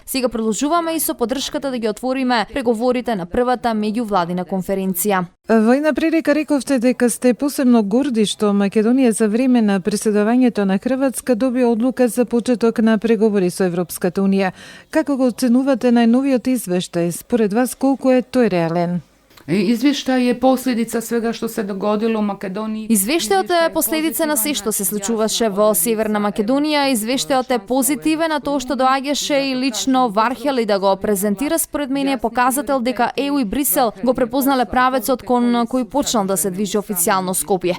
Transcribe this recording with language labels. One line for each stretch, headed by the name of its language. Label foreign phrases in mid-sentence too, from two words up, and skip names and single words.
Macedonian: Сега продолжуваме и со поддршката да ги отвориме преговорите на првата меѓувладина конференција. Во една прилика рековте дека сте посебно горди што Македонија за време на преседавањето на Хрватска доби одлука за почеток на преговори со Европската унија. Како го оценувате најновиот извештај? Според вас колку е тој реален?
Croatian: Izvještaj je posljedica svega što se dogodilo u Makedoniji.
Macedonian: Извештајот е последица на се што се случуваше во Северна Македонија. Извештајот е позитивен на тоа што доаѓаше и лично Вархели да го презентира. Според мене е показател дека ЕУ и Брисел го препознале правецот кон кој почнал да се движи официјално Скопје.